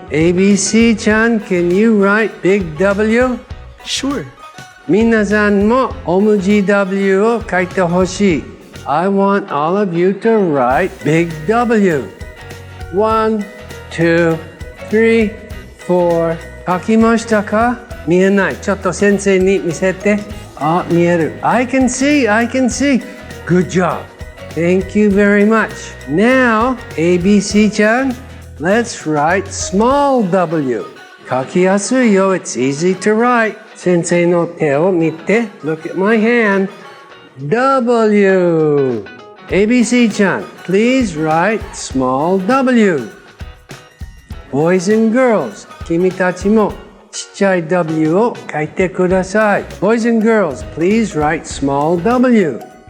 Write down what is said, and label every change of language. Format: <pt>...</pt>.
<en>ABC ちゃん, can you write big W? Sure.</en> <ja>皆さんも大文字 W を書いてほしい。</ja> <en>I want all of you to write big W. 1, 2, 3, 4.</en> <ja>書きましたか？見えない。ちょっと先生に見せて。あ、見える。</ja> <en>I can see, I can see. Good job. Thank you very much. Now, ABC ちゃん, let's write small w.</en> <ja>書きやすいよ。</ja> <en>It's easy to write.</en> <ja>先生の手を見て。</ja> <en>Look at my hand. W. ABC ちゃん, please write small w. Boys and girls,</en> <ja>君たちもちっちゃい W を書いてください。</ja> <en>Boys and girls, please write small w.</en>